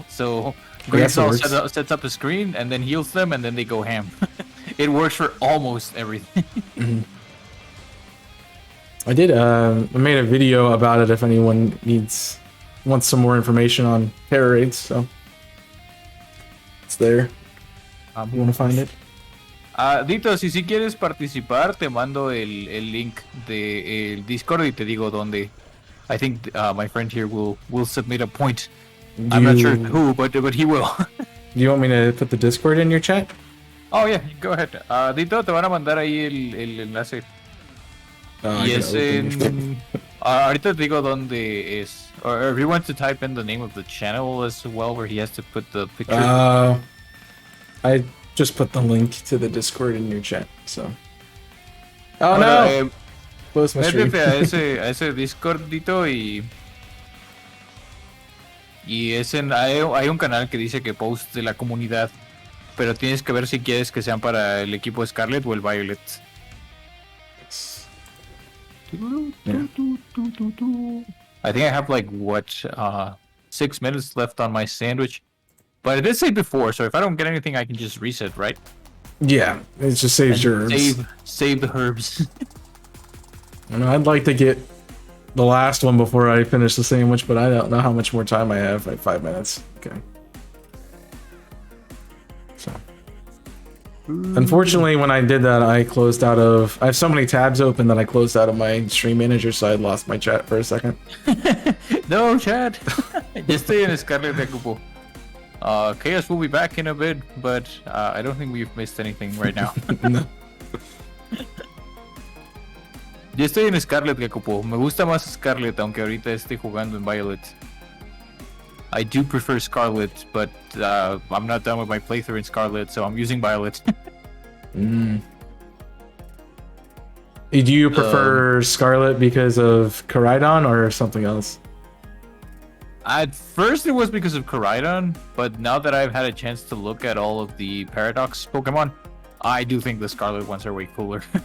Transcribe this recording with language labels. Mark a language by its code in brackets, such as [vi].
[en] So Grimmsnarl sets up a screen and then heals them, and then they go ham. It works for almost everything. Mm-hmm. I made a video about it if anyone wants some more information on Terra raids, so it's there. You want to find it? [es] Dito, si quieres participar, te mando el link de el Discord y te digo dónde. [en] I think my friend here will submit a point. I'm not sure who, but he will. Do you want me to put the Discord in your chat? Oh yeah, go ahead. [es] Dito, te van a mandar ahí el enlace. Y es en... ahorita te digo dónde es. [en] Or if you want to type in the name of the channel as well, where he has to put the picture. I just put the link to the Discord in your chat, so... Oh no! Close my stream. [es] Métete a ese Discordito y hay un canal que dice que post de la comunidad, pero tienes que ver si quieres que sean para el equipo Scarlet o el Violet. [en] Yeah. I think I have 6 minutes left on my sandwich, but it did say before, so if I don't get anything, I can just reset, right? Yeah, it just saves your herbs. Save the herbs. I'd like to get the last one before I finish the sandwich, but I don't know how much more time I have. Like 5 minutes. Okay. So, unfortunately, when I did that, I have so many tabs open that I closed out of my stream manager, so I lost my chat for a second. No, chat. [es] Ya estoy en Scarlet de Cupo. [en] Chaos will be back in a bit, but I don't think we've missed anything right now. No. [es] Yo estoy en Scarlet, Gakupo. Me gusta más Scarlet, aunque ahorita esté jugando en Violet. [en] I do prefer Scarlet, but I'm not done with my playthrough in Scarlet, so I'm using Violet. Mm. Do you prefer Scarlet because of Koraidon or something else? At first, it was because of Koraidon, but now that I've had a chance to look at all of the Paradox Pokemon, I do think the Scarlet ones are way cooler.